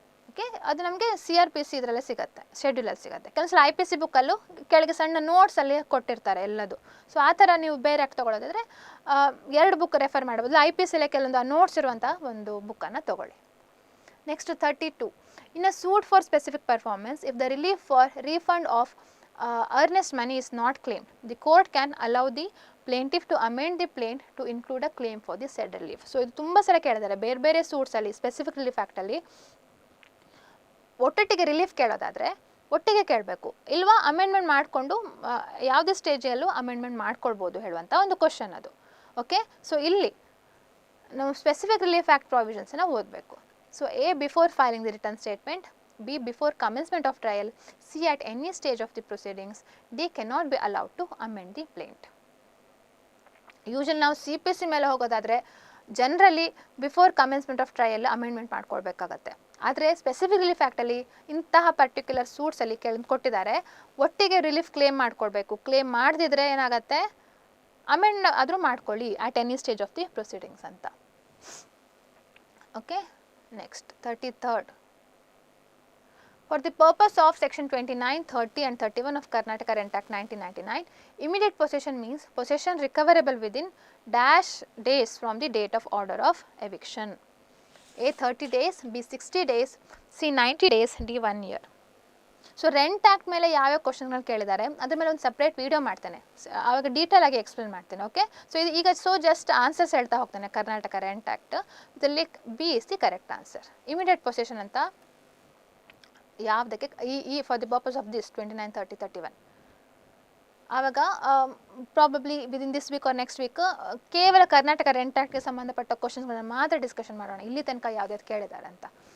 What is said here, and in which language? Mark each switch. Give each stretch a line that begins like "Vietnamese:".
Kannada: Okay, ಅದು ನಮಗೆ CRPC ಇದರಲ್ಲೇ ಸಿಗುತ್ತೆ, ಶೆಡ್ಯೂಲಲ್ಲಿ ಸಿಗುತ್ತೆ. ಕೆಲವೊಂದ್ಸಲ IPC ಬುಕ್ಕಲ್ಲೂ ಕೆಳಗೆ ಸಣ್ಣ ನೋಟ್ಸಲ್ಲಿ ಕೊಟ್ಟಿರ್ತಾರೆ ಎಲ್ಲದು. ಸೊ ಆ ಥರ ನೀವು ಬೇರೆ ತೊಗೊಳ್ಳೋದಾದರೆ 2 ಬುಕ್ ರೆಫರ್ ಮಾಡ್ಬೋದು. IPCಲೇ ಕೆಲವೊಂದು ನೋಟ್ಸ್ ಇರುವಂಥ ಒಂದು ಬುಕ್ಕನ್ನು ತೊಗೊಳ್ಳಿ.
English: Next 32. In a suit for specific performance, if the relief for refund of earnest money is not claimed, the court can allow the plaintiff to amend the plaint to include a claim for the said relief.
Kannada: So ಇದು ತುಂಬ ಸಲ ಕೇಳಿದ್ದಾರೆ ಬೇರೆ ಬೇರೆ ಸೂಟ್ಸಲ್ಲಿ, specific relief ಆ್ಯಕ್ಟಲ್ಲಿ ಒಟ್ಟೊಟ್ಟಿಗೆ relief ಕೇಳೋದಾದರೆ ಒಟ್ಟಿಗೆ ಕೇಳಬೇಕು, ಇಲ್ವಾ ಅಮೆಂಡ್ಮೆಂಟ್ ಮಾಡಿಕೊಂಡು ಯಾವುದೇ ಸ್ಟೇಜಲ್ಲೂ ಅಮೆಂಡ್ಮೆಂಟ್ ಮಾಡ್ಕೊಳ್ಬೋದು ಹೇಳುವಂಥ ಒಂದು ಕ್ವಶನ್ ಅದು. ಓಕೆ, ಸೊ ಇಲ್ಲಿ ನಾವು ಸ್ಪೆಸಿಫಿಕ್ ರಿಲೀಫ್ ಆ್ಯಕ್ಟ್ ಪ್ರಾವಿಷನ್ಸನ್ನು ಓದಬೇಕು.
English: So A, before filing the return statement, B, before commencement of trial, C, at any stage of the proceedings, D, cannot be allowed to amend the plaint.
Kannada: Usually ನಾವು CPC ಮೇಲೆ ಹೋಗೋದಾದರೆ generally before commencement of trial amendment ಮಾಡ್ಕೊಳ್ಬೇಕಾಗತ್ತೆ. ಆದರೆ specific relief ಆ್ಯಕ್ಟಲ್ಲಿ ಇಂತಹ particular ಸೂಟ್ಸಲ್ಲಿ ಕೊಟ್ಟಿದ್ದಾರೆ ಒಟ್ಟಿಗೆ relief claim ಮಾಡ್ಕೊಳ್ಬೇಕು. Claim ಮಾಡದಿದ್ರೆ ಏನಾಗುತ್ತೆ, amend ಆದರೂ ಮಾಡ್ಕೊಳ್ಳಿ
English: at any stage of the proceedings
Kannada: ಅಂತ.
English: Okay, next 33rd. For the purpose of section 29, 30 and 31 of Karnataka Rent Act 1999, immediate possession means possession recoverable within dash days from the date of order of eviction. A, 30 days, B, 60 days, C, 90 days, D, 1 year.
Kannada: So rent act ಮೇಲೆ ಯಾವ್ಯಾವ ಕ್ವಶನ್ಗಳು ಕೇಳಿದ್ದಾರೆ ಅದ್ರ ಮೇಲೆ ಒಂದು separate video ಮಾಡ್ತೇನೆ, ಆವಾಗ detail ಆಗಿ explain ಮಾಡ್ತೇನೆ. ಓಕೆ, ಸೊ ಇದು ಈಗ ಜಸ್ಟ್ ಆನ್ಸರ್ಸ್ ಹೇಳ್ತಾ ಹೋಗ್ತೇನೆ. ಕರ್ನಾಟಕ ರೆಂಟ್ ಆ್ಯಕ್ಟ್ ಇದರಲ್ಲಿ
English: B is the
Kannada: correct answer. Immediate possession ಅಂತ ಯಾವುದಕ್ಕೆ ಈ
English: for the purpose of this
Kannada: 29, 30, 31 ಆವಾಗ probably
English: within this week or next week
Kannada: ಕೇವಲ ಕರ್ನಾಟಕ ರೆಂಟ್ ಆ್ಯಕ್ಟ್ಗೆ ಸಂಬಂಧಪಟ್ಟ ಕ್ವಶನ್ಸ್ಗಳನ್ನ ಮಾತ್ರ ಡಿಸ್ಕಷನ್ ಮಾಡೋಣ, ಇಲ್ಲಿ ತನಕ ಯಾವ್ದು ಕೇಳಿದ್ದಾರೆ ಅಂತ.